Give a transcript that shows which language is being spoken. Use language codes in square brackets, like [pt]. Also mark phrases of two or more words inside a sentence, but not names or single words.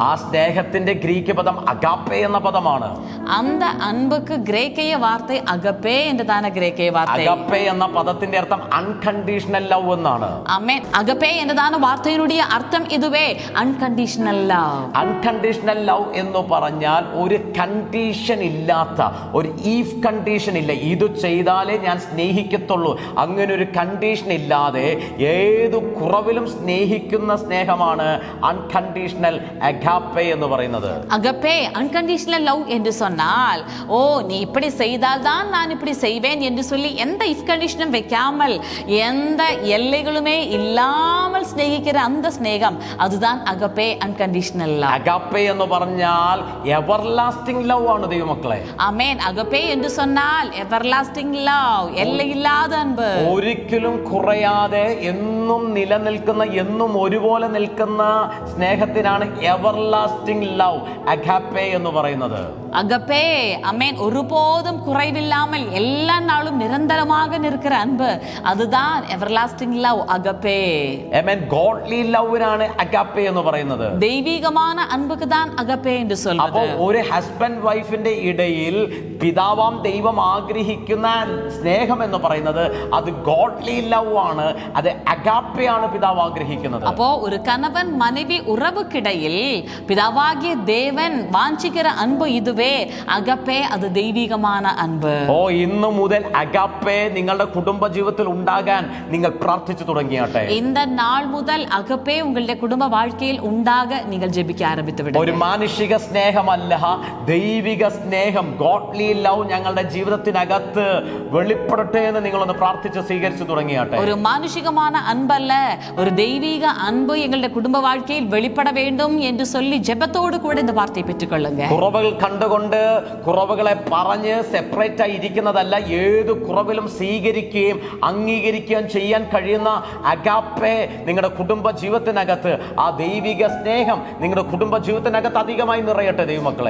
[ml] ആ സ്നേഹത്തിന്റെ ഗ്രീക്ക് പദം അഗാപ്പെ എന്ന പദമാണ്. [ta] அந்த அன்புக்கு கிரேக்கிய வார்த்தை அகப்பே என்றதான கிரேக்கிய வார்த்தை. [ml] അഗാപ്പെ എന്ന പദത്തിന്റെ അർത്ഥം [en] unconditional love [ml] എന്നാണ്. [ta] ஆமென். அகப்பே என்றதான வார்த்தையினுடைய அர்த்தம் இதுவே [en] unconditional love. unconditional love [ml] എന്ന് പറഞ്ഞാൽ ഒരു കണ്ടീഷൻ ഇല്ലാത്ത, ഒരു [en] if condition [ml] ഇല്ല, ഇത് ചെയ്താലേ ഞാൻ സ്നേഹിക്കത്തുള്ളൂ, അങ്ങനെ ഒരു കണ്ടീഷൻ ഇല്ലാതെ ഏതു കുറവിലും സ്നേഹിക്കുന്ന സ്നേഹമാണ് അൺകണ്ടീഷണൽ അഗാപ്പെ എന്ന് പറയുന്നത്. [ta] அகப்பே [en] unconditional love [ta] என்று சொன்னால் ஓ நீ இப்படி செய்தால் தான் நான் இப்படி செய்வேன் என்று சொல்லி எந்த [en] if conditionum [ta] வைக்காமல் எந்த எல்லைகளுமே இல்லாமல் சிநேகிக்கிற அந்த ஸ்நேகம் அதுதான் அகப்பே [en] unconditional love. [ml] അഗാപ്പെ എന്ന് പറഞ്ഞാൽ [en] everlasting love [ml] ആണ് ദൈവമക്കളെ. [ta] ஆமென். அகப்பே என்று சொன்னால் [en] everlasting love, [ta] எல்லையில்லாத அன்பு, [ml] ഒരിക്കലും കുറയാതെ എന്നും നിലനിൽക്കുന്ന, എന്നും ഒരുപോലെ നിൽക്കുന്ന സ്നേഹത്തിനാണ് [en] everlasting love, [ml] അഗാപ്പെ എന്ന് പറയുന്നത്. [ta] அகப்பே அமேன் ஒருபோதும் குறைவில்லாமல் எல்லா நாளும் நிரந்தரமாக நிற்கிற அன்பு, அதுதான் [en] everlasting love, [ta] அகப்பே. [ml] ആമേൻ. [en] godly lovinanu [ml] അഗാപ്പെ എന്ന് പറയുന്നത്. [ta] தெய்வீகமான அன்புக்கு தான் அகப்பே என்று சொல்வது. [ml] അപ്പോൾ ഒരു [en] husband wifinte [ml] ഇടയിൽ പിതാവാം ദൈവം ആഗ്രഹിക്കുന്ന സ്നേഹം എന്ന് പറയുന്നത് അത് [en] godly love [ml] ആണ്, അത് അഗാപ്പയാണ് പിതാവ് ആഗ്രഹിക്കുന്നത്. [ta] அப்போ ஒரு கணவன் மனைவி உறவுக்கிடையில் பிதாவாகிய தேவன் வாஞ்சிக்கிற அன்பு இதுவே, அகப்பே, அது தெய்வீகமான அன்பு. [ml] ഓ ഇന്നു മുതൽ അഗാപ്പെ നിങ്ങളുടെ കുടുംബ ജീവിതത്തിൽ ഉണ്ടാകാൻ നിങ്ങൾ പ്രാർത്ഥിച്ചു തുടങ്ങിയാട്ടെ. [ta] இந்த நாள் முதல் அகப்பே உங்களுடைய குடும்ப வாழ்க்கையில் உண்டாக நீங்கள் ஜெபிக்க ஆரம்பித்து விடுங்க. [ml] ഒരു മാനുഷിക സ്നേഹമല്ല, ദൈവിക സ്നേഹം, [en] godly love [ml] ഞങ്ങളുടെ ജീവിതത്തിനകത്ത് വെളിപ്പെടട്ടെ എന്ന് നിങ്ങളൊന്ന് പ്രാർത്ഥിച്ച് സ്വീകരിച്ചു തുടങ്ങിയാട്ടെ. [ta] ஒரு மானுஷிகமான அன்பல்ல, ஒரு தெய்வீக அன்பு எங்களுடைய குடும்ப வாழ்க்கையில் வெளிப்பட வேண்டும் என்று சொல்லி ஜெபத்தோடு கூட இந்த வார்த்தையை பெற்றுக்கொள்ளுங்க. [ml] കുറവുകൾ കണ്ടുകൊണ്ട് കുറവുകളെ പറഞ്ഞ് സെപ്പറേറ്റ് ആയി ഇരിക്കുന്നതല്ല, ഏത് കുറവിലും സ്വീകരിക്കുകയും അംഗീകരിക്കുകയും ചെയ്യാൻ കഴിയുന്ന അഗാപ്പെ നിങ്ങളുടെ കുടുംബ ജീവിതത്തിനകത്ത്, ആ ദൈവിക സ്നേഹം നിങ്ങളുടെ കുടുംബ ജീവിതത്തിനകത്ത് അധികമായി നിറയട്ടെ ദൈവമക്കളെ.